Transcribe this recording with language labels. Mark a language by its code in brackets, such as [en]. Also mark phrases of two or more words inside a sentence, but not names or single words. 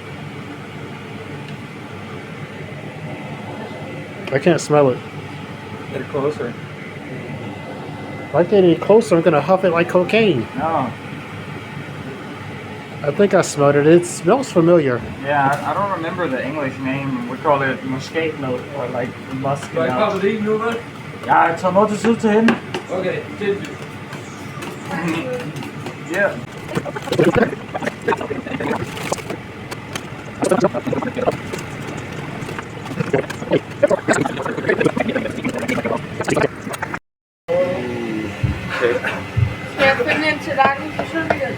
[en] I can't smell it. Get closer. If I get any closer, I'm gonna huff it like cocaine. No. I think I smelled it. It smells familiar. Yeah, I don't remember the English name. We call it muscat note or like musk note. [da] Ja, jeg tager noget til side til hende. Okay, sindssygt. [en] Yeah. [da] Skal jeg finde en tallerken til søndag?